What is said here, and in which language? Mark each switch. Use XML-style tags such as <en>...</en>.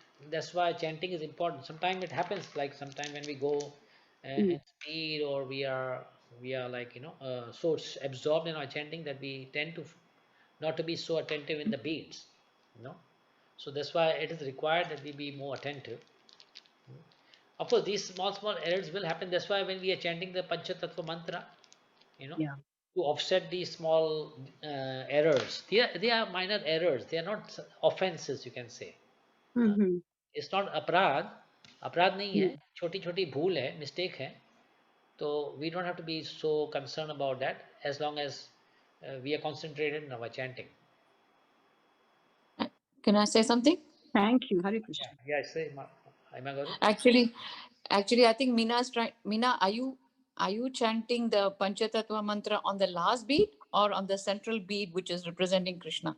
<en>That's why chanting is important. Sometimes it happens, like sometime when we go in speed, or we are like so absorbed in our chanting that we tend to not to be so attentive in the beats, So that's why it is required that we be more attentive. Of course, these small errors will happen. That's why when we are chanting the Panchatattva mantra, Yeah. to offset these small errors, they are minor errors. They are not offenses, you can say. It's not</en> <hi>अपराध नहीं है, छोटी छोटी भूल है, mistake है.</hi> <en>So we don't have to be so concerned about that, as long as we are concentrated in our chanting. Can I say something? Thank you, Hare Krishna. Yeah, say, Garu. Actually, I think Mina's trying. Mina, are you chanting the Panchatattva mantra on the last beat or on the central beat, which is representing Krishna?</en>